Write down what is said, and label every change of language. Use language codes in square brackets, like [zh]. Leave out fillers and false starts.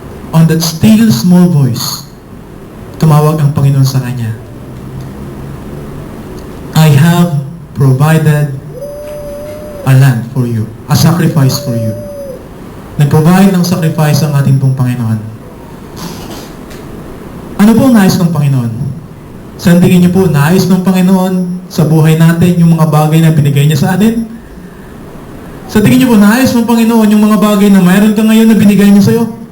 [en] On that still small voice, [tl] tumawag ang Panginoon sa kanya. [en] I have provided a lamb for you, a sacrifice for you. [tl] Nag-provide ng sacrifice ang ating pong Panginoon. Ano po ang nais ng Panginoon? Sa tingin niyo po, nais ng Panginoon sa buhay natin yung mga bagay na binigay niya sa atin? Sa tingin niyo po, nais ng Panginoon yung mga bagay na mayroon ka ngayon na binigay niya sa'yo?